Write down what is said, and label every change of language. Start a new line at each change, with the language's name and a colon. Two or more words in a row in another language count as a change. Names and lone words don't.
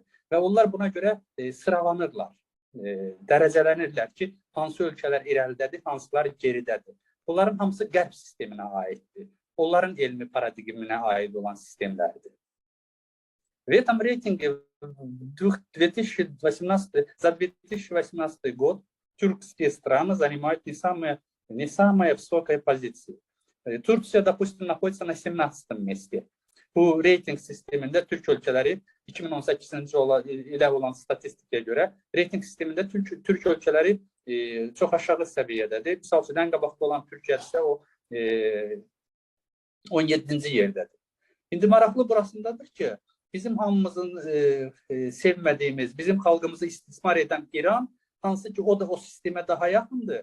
Azerbaijani: Və onlar buna görə sıralanırlar, dərəcələnirlər ki, hansı ölkələr irəlidədir, hansılar geridədir. Bunların hamısı qərb sisteminə aiddir. onların elmi paradigminə aid olan sistemlərdir.
Russian: В этом рейтинге за 2018 год тюркские страны занимают не самые высокие позиции. Турция, допустим, находится на 17 месте.
Azerbaijani: Bu reyting sistemində Türk ölkələri 2018-ci ilə olan statistikaya görə reyting sistemində Türk ölkələri çox aşağı səviyyədədir. Misal üçün, ən qabaqda olan Türkiyə isə o 17-ci yerdədir. İndi maraqlı burasındadır ki, bizim hamımızın sevmədiyimiz, bizim xalqımızı istismar edən İran, hansı ki o da o sistemə daha yaxındır.